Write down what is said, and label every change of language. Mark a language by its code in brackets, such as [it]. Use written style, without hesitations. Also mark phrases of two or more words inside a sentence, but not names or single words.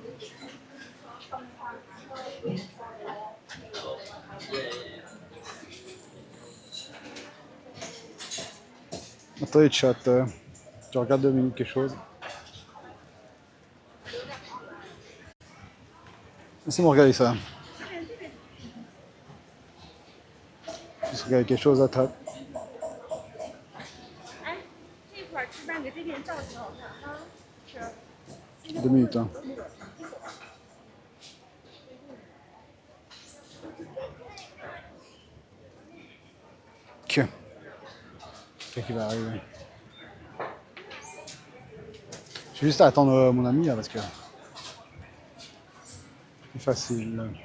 [fr] Attendez, chat. Tu regardes 2 minutes quelque chose. Laissez-moi regarder ça. Juste regarder quelque chose à table. [zh] 哎，这块儿吃饭给这边照挺好看啊。是。 [fr] 2 minutes. Hein. Ok. Qu'est-ce qui va arriver? Je vais juste attendre mon ami là parce que c'est facile.